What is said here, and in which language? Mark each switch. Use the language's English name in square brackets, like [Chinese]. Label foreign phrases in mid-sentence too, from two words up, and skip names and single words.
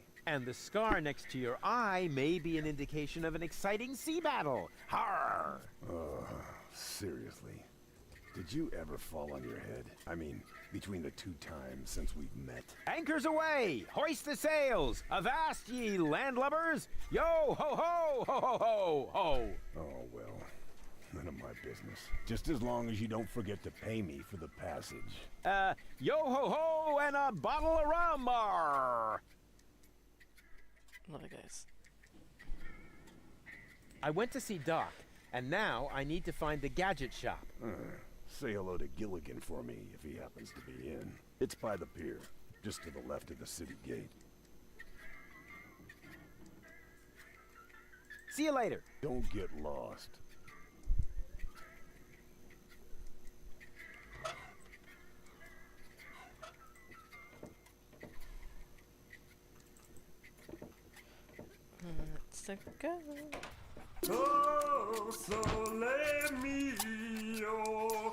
[English] And the scar next to your eye may be an indication of an exciting sea battle. Har! Seriously. Did you ever fall on your head? I mean, between the 2 times since we've met. Anchors away! Hoist the sails! Avast ye landlubbers! Yo ho ho ho ho ho ho! Oh, well. None of my business. Just as long as you don't forget to pay me for the passage. Yo ho ho and a bottle of rum! Arr! Love it, guys. I went to see Doc, and now I need to find the gadget shop. Say hello to Gilligan for me if he happens to be in. It's by the pier, just to the left of the city gate. See you later. Don't get lost. Let's go. Oh, sole mio.